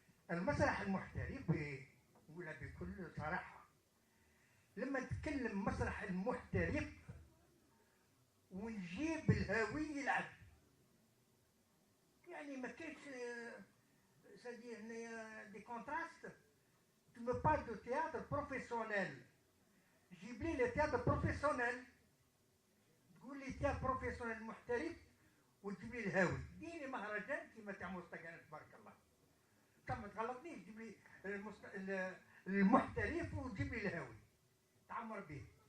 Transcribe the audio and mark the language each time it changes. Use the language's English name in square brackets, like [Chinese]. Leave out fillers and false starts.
[Arabic] المسرح المحترف ولا بكل صراحة لما نتكلم مسرح المحترف ونجيب الهاوي يلعب يعني ما كاينش [French] c'est-à-dire des contrastes. Tu me parles de théâtre professionnel. [Arabic] جيب لي [French] التياتر بروفيسيونيل [Arabic] تقول لي [French] تياتر بروفيسيونيل [Arabic] محترف وتجيب لي الهاوي. ديني مهرجان كيما تاع مستقبل تبارك الله. ما تغلطنيش تجيب لي المحترف وتجيب لي الهاوي تعمر به.